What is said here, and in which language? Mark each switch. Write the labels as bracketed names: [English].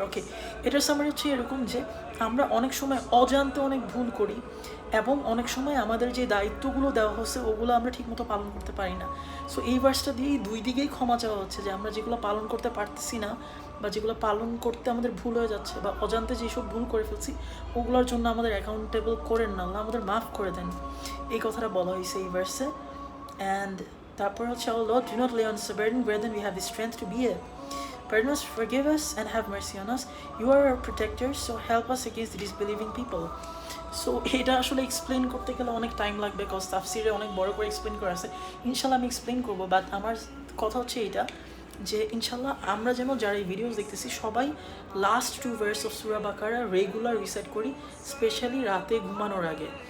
[Bangla] ওকে, এটার সামারি হচ্ছে এরকম যে আমরা অনেক সময় অজান্তে অনেক ভুল করি এবং অনেক সময় আমাদের যে দায়িত্বগুলো দেওয়া হচ্ছে ওগুলো আমরা ঠিকমতো পালন করতে পারি না। সো এই ভার্সটা দিয়েই দুই দিকেই ক্ষমা চাওয়া হচ্ছে যে আমরা যেগুলো পালন করতে পারতেছি না বা যেগুলো পালন করতে আমাদের ভুল হয়ে যাচ্ছে বা অজান্তে যেসব ভুল করে ফেলছি ওগুলোর জন্য আমাদের অ্যাকাউন্টেবল করেন না, আল্লাহ আমাদের মাফ করে দেন, এই কথাটা বলা হয়েছে এই ভার্সে। অ্যান্ড তারপর হচ্ছে [English] our Lord, do not lay on us a burden greater than we have the strength to bear. Pardon us, forgive us, and have mercy on us. You are our protector, so help us against the disbelieving people. [Bangla] So এটা আসলে explain করতে গেলে অনেক time লাগবে, because তাফসিরে অনেক বড় করে এক্সপ্লেন করা আছে। ইনশাল্লাহ আমি এক্সপ্লেন করবো, বাট আমার কথা হচ্ছে এটা যে ইনশাল্লাহ আমরা যেন যারা এই ভিডিওস দেখতেছি সবাই last 2 verse of Surah Baqarah regular recite করি, স্পেশালি রাতে ঘুমানোর আগে।